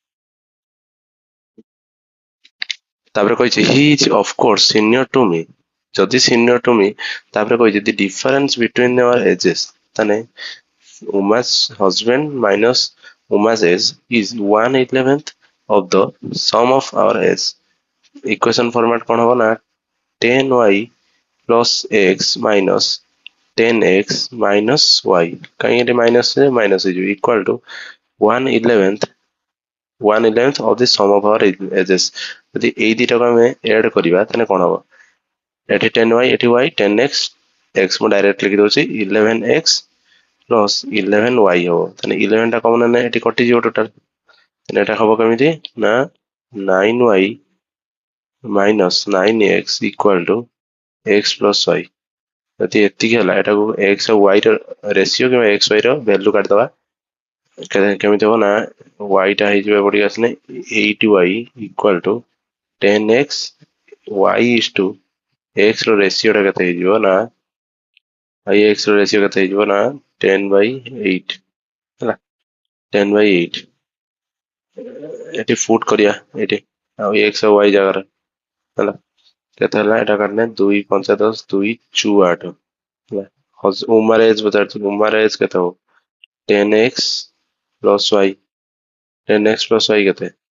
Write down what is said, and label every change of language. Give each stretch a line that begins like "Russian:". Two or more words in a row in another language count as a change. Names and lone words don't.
Odia: ତାପରେ କହିଛି
English: he is of course senior to me ଯଦି senior to me
Odia: ତାପରେ କହିଛି
English: the difference between our ages ତାହେଲେ Uma's husband minus Uma's age is 1/11th of the sum of our age। equation format
Odia: କଣ ହବ ନା
English: 10y + x minus 10x minus y
Odia: କାହିଁକି ଏଠି
English: ମାଇନସ ହେଇଯିବ equal to 1/11th of the sum of our ages.
Odia: ଯଦି ଏଇ ଦିଟାକୁ ଆମେ add କରିବା ତାହେଲେ କଣ ହବ ଏଠି 10y ଏଠି y 10x x ମୁଁ ଡାଇରେକ୍ଟ ଲେଖି ଦଉଛି 11x + 11y ହବ। ତାହେଲେ 11 ଟା କମନ ନା ଏଠି କଟିଯିବ ଟୋଟାଲ। ତାହେଲେ ଏଟା ହବ କେମିତି ନା
English: 9y minus 9x equal to x + y।
Odia: ଯଦି ଏତିକି ହେଲା ଏଟାକୁ x ଆଉ y ର ରେସିଓ କିମ୍ବା x y ର ଭ୍ୟାଲୁ କାଟିଦବା କେମିତି ହବ ନା y ଟା ହେଇଯିବ ଏପଟିକି ଆସିଲେ
English: 8y equal to 10x y is to x
Odia: ର ରେସିଓ ଟା କେତେ ହେଇଯିବ ନା x ର ରେସିଓ କେତେ ହେଇଯିବ ନା 10/8 ହେଲା 10/8 ଏଠି ଫୁଟ କରିବା ଏଠି ଆଉ x ଆଉ y ଜାଗାରେ ହେଲା କେତେ ହେଲା ଏଟା କାଟିଲେ 2 5 10 2 8 ହେଲା ଉମାର ଏଜ ପଚାରୁଛି ଉମାର ଏଜ କେତେ ହବ 10x + y 10x + y କେତେ